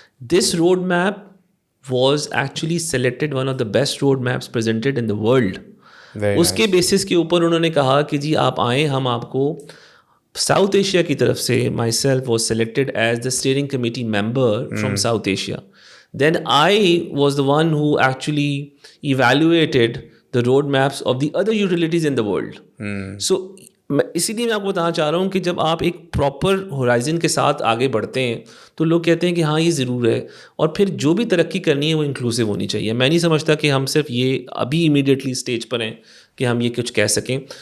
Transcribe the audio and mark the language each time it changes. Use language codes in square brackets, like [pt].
[en] This road map was actually selected one of the best road maps presented in the world. [ur] اس کے basis کے اوپر انہوں نے کہا کہ جی آپ آئیں, ہم آپ کو ساؤتھ ایشیا کی طرف سے, [en] Myself was selected as the steering committee member from South Asia. Then I was the one who actually evaluated the road maps of the other utilities in the world. So [ur] اسی لیے میں آپ کو بتانا چاہ رہا ہوں کہ جب آپ ایک پراپر ہورائزن کے ساتھ آگے بڑھتے ہیں تو لوگ کہتے ہیں کہ ہاں یہ ضرور ہے, اور پھر جو بھی ترقی کرنی ہے وہ انکلوسیو ہونی چاہیے. میں نہیں سمجھتا کہ ہم صرف یہ ابھی امیڈیٹلی اسٹیج پر ہیں کہ ہم یہ کچھ کہہ سکیں.